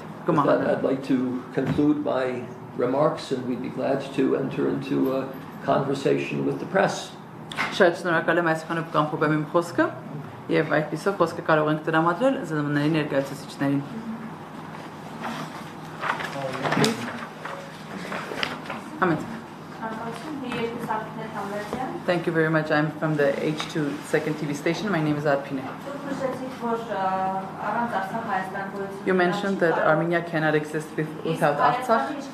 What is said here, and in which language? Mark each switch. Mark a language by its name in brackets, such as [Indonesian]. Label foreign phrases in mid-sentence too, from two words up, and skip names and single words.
[English] With that, I'd like to conclude my remarks, and we'd be glad to enter into a conversation with the press. [Armenian] Շատ շնորհակալ եմ այսքանով կամփոփեմ իմ խոսքը եւ այդպիսով խոսքը կարող ենք տրամադրել ԶՄՆ-ների ներկայացուցիչներին։ Ahmed. [English] Thank you very much. I'm from the H2 second TV station. My name is Arpine. You mentioned that Armenia cannot exist without Artsakh.